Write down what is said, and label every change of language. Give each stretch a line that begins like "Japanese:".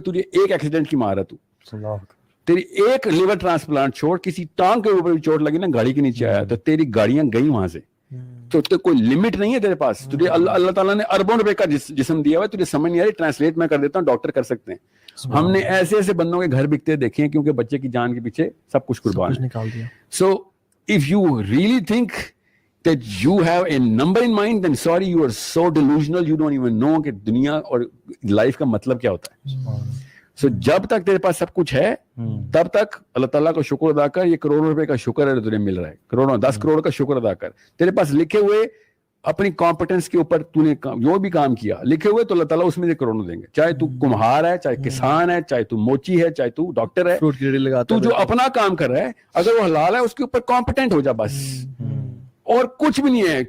Urdu: تجھے ایک ایکسیڈنٹ کی مار ہے, تیری ایک لیور ٹرانسپلانٹ چھوڑ, کسی ٹانگ کے اوپر بھی چوٹ لگی نا, گاڑی کے نیچے آیا تو تیری گاڑیاں گئی وہاں سے. تو کوئی لمٹ نہیں ہے تیرے پاس. تجھے اللہ تعالیٰ نے اربوں روپے کا جسم دیا ہوا ہے, تجھے سمجھ نہیں آ رہی, ٹرانسلیٹ میں کر دیتا ہوں, ڈاکٹر کر سکتے ہیں. ہم نے ایسے ایسے بندوں کے گھر بکتے دیکھے ہیں کیونکہ بچے کی جان کے پیچھے سب کچھ قربان ہے.
English: so if you really think that you have a number in mind, then sorry, you are so delusional, you don't even know
Urdu: کہ دنیا اور لائف کا مطلب کیا ہوتا ہے. سو جب تک تیرے پاس سب کچھ ہے تب تک اللہ تعالیٰ کا شکر ادا کر. یہ کروڑوں روپے کا شکر ہے تجھے مل رہا ہے, کروڑوں 10 کروڑ کا شکر ادا کر. تیرے پاس لکھے ہوئے اپنی کمپیٹنس کے اوپر تو نے جو بھی کام کیا لکھے ہوئے, تو اللہ تعالیٰ اس میں سے کروڑوں دیں گے. چاہے تو کمہار ہے, چاہے کسان ہے, چاہے تو موچی ہے, چاہے تو ڈاکٹر ہے, تو جو اپنا کام کر رہا ہے اگر وہ حلال ہے اس کے اوپر کمپیٹنٹ ہو جا بس, اور کچھ بھی نہیں ہے.